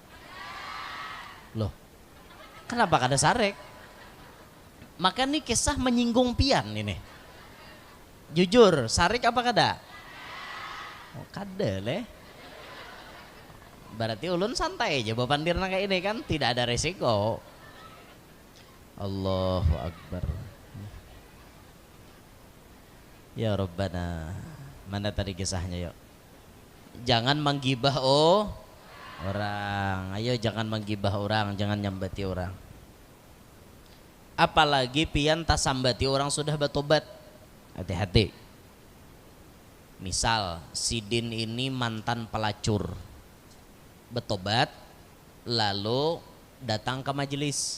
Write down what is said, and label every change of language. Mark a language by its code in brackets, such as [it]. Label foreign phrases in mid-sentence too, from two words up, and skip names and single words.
[bjn] Loh, kenapa kada sarek? [id] Maka nih kisah menyinggung pian ini. [bjn] Jujur, sarik apa kada? Oh, kada leh. Berarti ulun santai aja bawa pandirna kayak ini kan, tidak ada resiko. [ar] الله أكبر. يا ربنا. [bjn] Mana tadi kisahnya yuk? [id] Jangan menggibah orang. Ayo jangan menggibah orang, jangan nyambati orang. Apalagi pian tasambati orang sudah bertobat. Hati-hati. Misal Sidin ini mantan pelacur, bertobat lalu datang ke majelis.